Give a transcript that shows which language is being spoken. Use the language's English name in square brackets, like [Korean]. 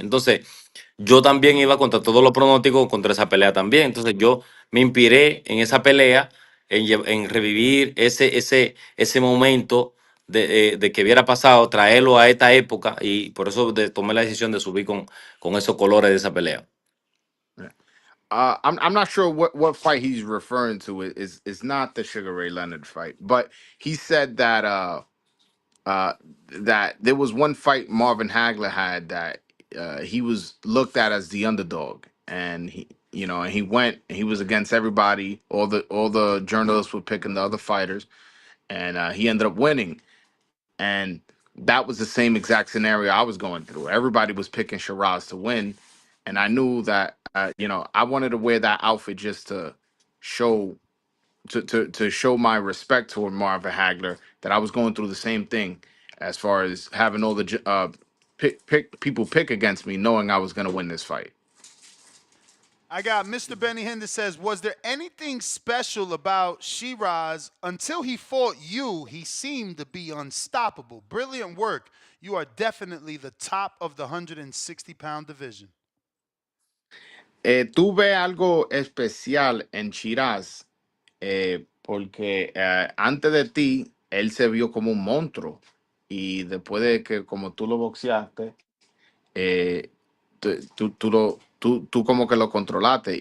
[Spanish] Entonces, yo también iba contra todos los pronósticos contra esa pelea también. Entonces, yo me inspiré en esa pelea, en revivir ese momento de que hubiera pasado, traerlo a esta época y por eso tomé la decisión de subir con esos colores de esa pelea. [English] I'm not sure what fight he's referring to. Is not the Sugar Ray Leonard fight, but he said that uh, that there was one fight Marvin Hagler had that he was looked at as the underdog, and he went and he was against everybody. All the journalists were picking the other fighters, and he ended up winning. And that was the same exact scenario I was going through. Everybody was picking Shiraz to win, and I knew that I wanted to wear that outfit just to show to show my respect toward Marvin Hagler, that I was going through the same thing as far as having all the people pick against me, knowing I was going to win this fight. I got Mr. Benny Hinn that says, was there anything special about Shiraz? Until he fought you, he seemed to be unstoppable. Brilliant work. You are definitely the top of the 160-pound division. [Spanish] Tuve algo especial en Shiraz, porque antes de ti, él se vio como un monstruo. Y después de que, como tú lo boxeaste, eh, tú como que lo controlaste.